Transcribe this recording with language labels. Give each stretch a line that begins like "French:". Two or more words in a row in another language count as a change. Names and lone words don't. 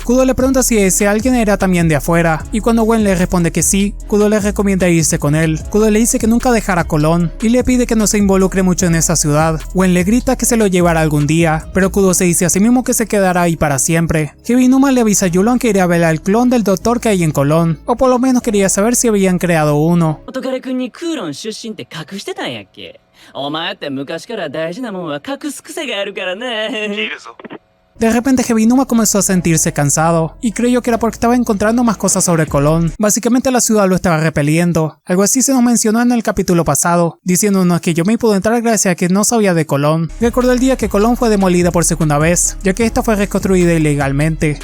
Spanish: Kudo le pregunta si ese alguien era también de afuera, y cuando Gwen le responde que sí, Kudo le recomienda irse con él. Kudo le dice que nunca dejara Colón, y le pide que no se involucre mucho en esa ciudad. Gwen le grita que se lo llevará algún día, pero Kudo se dice a sí mismo que se quedará ahí para siempre. Heavy Numa le avisa a Yulon que iría a ver al clon del doctor que hay en Colón, o por lo menos quería saber si habían creado uno.
Japanese: 乙君にクーロン出身って隠してたんやっけ。お前って昔から大事なもんは隠す癖があるからね。いいですぞ。
Spanish: De repente Heavy Numa comenzó a sentirse cansado, y creyó que era porque estaba encontrando más cosas sobre Colón. Básicamente la ciudad lo estaba repeliendo. Algo así se nos mencionó en el capítulo pasado, diciéndonos que Yomi pudo entrar gracias a que no sabía de Colón. Recordó el día que Colón fue demolida por segunda vez, ya que esta fue reconstruida ilegalmente.